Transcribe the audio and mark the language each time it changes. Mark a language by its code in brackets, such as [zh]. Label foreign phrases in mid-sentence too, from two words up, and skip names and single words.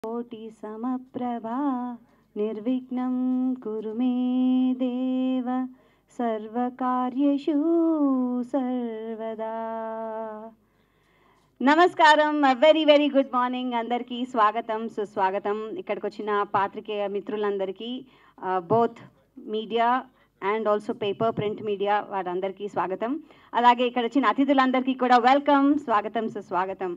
[sa] कोटि समप्रभा निर्विघ्नं कुरु मे देव सर्वकार्येषु सर्वदा। [te] నమస్కారం, [en] very very good morning [te] అందరికీ. స్వాగతం సుస్వాగతం. ఇక్కడికి వచ్చిన పాత్రికేయ మిత్రులందరికీ, [en] both media and also paper print media [te] వారందరికీ స్వాగతం. అలాగే ఇక్కడ వచ్చిన అతిథులందరికీ కూడా వెల్కమ్, స్వాగతం సుస్వాగతం.